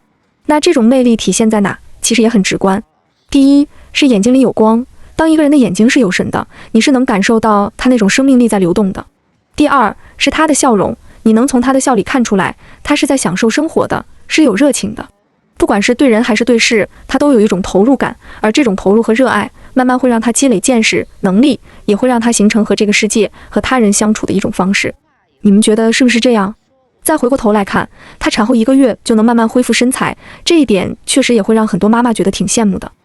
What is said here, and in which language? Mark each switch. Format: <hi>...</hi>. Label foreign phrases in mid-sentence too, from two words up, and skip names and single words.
<zh>那這種魅力體現在哪？其實也很直觀。第一是眼睛裡有光，當一個人的眼睛是有神的，你是能感受到他那種生命力在流動的。第二是他的笑容，你能從他的笑裡看出來，他是在享受生活的，是有熱情的。不管是对人還是對事，他都有一種投入感，而這種投入和熱愛慢慢會讓他積累見識能力，也會讓他形成和這個世界和他人相處的一種方式。你們覺得是不是這樣？再回過頭來看，她產後1個月就能慢慢恢復身材，這一點確實也會讓很多媽媽覺得挺羨慕的。</zh>